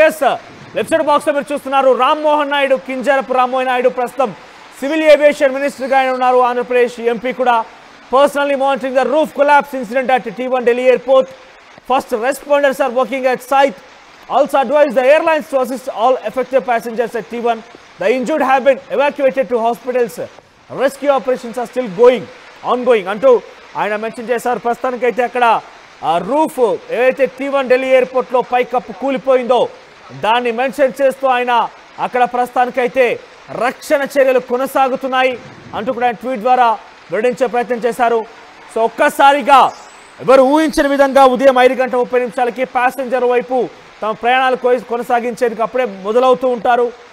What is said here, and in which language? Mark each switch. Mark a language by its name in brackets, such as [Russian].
[Telugu] Yes, left side box లో మీరు చూస్తున్నారు రామ్మోహన్ నాయుడు, కింజారపు రామ్మోహన్ నాయుడు ప్రస్తుతం సివిల్ ఏవియేషన్ మినిస్టర్ గా ఉన్నారు. ఆంధ్రప్రదేశ్ ఎంపీ కూడా [English] Personally monitoring the roof collapse incident at T1 Delhi airport. First responders are working at site. Also advised the airlines to assist all affected passengers at T1. The injured have been evacuated to hospitals. Rescue operations are still ongoing [Telugu] అంటూ ఆయన mention చేశారు. ప్రస్తుతానికైతే అక్కడ roof ఏదైతే T1 Delhi airport లో పైకప్పు కూలిపోయిందో దాన్ని mention చేస్తూ ఆయన అక్కడ ప్రస్తుతానికైతే రక్షణ చర్యలు కొనసాగుతున్నాయి అంటూ కూడా ఆయన ట్వీట్ ద్వారా వెల్లడించే ప్రయత్నం చేశారు. సో ఒక్కసారిగా ఎవరు ఊహించిన విధంగా ఉదయం 5:30 ప్యాసింజర్ వైపు తమ ప్రయాణాలు కొనసాగించేందుకు అప్పుడే మొదలవుతూ ఉంటారు.